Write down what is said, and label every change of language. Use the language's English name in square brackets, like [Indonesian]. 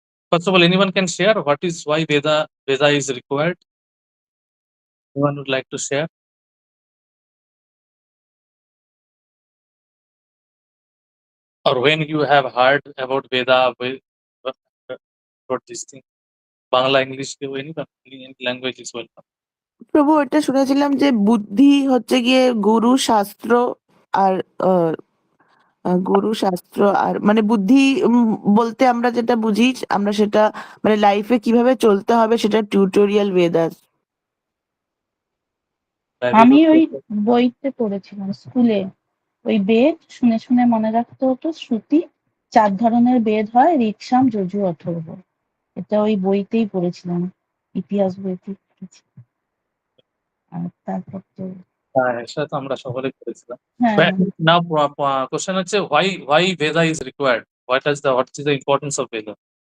[English] First of all, anyone can share why Veda is required? Anyone would like to share? Or when you have heard about Veda, about this thing, Bangla, English, any language is welcome. [Bangla] প্রভু, এটা শুনেছিলাম যে বুদ্ধি হচ্ছে গিয়ে গুরু শাস্ত্র আর গুরু শাস্ত্র আর মানে বুদ্ধি বলতে আমরা যেটা বুঝি, আমরা সেটা মানে লাইফে কিভাবে চলতে হবে সেটা টিউটোরিয়াল বেদাস। আমি ওই বইতে পড়েছিলাম স্কুলে, ওই বেদ শুনে শুনে মনে রাখতে হতো। শ্রুতি 4 ধরনের বেদ হয়, ঋক্, যজু, অথর্ব। এটা ওই বইতেই পড়েছিলাম, ইতিহাস বইতে পড়েছি। আর তারপর তো সেটা তো আমরা সকলে করেছিলাম। হ্যাঁ, [English] Now, question [Bangla] হচ্ছে [English] why Veda is required? What is the importance of Veda?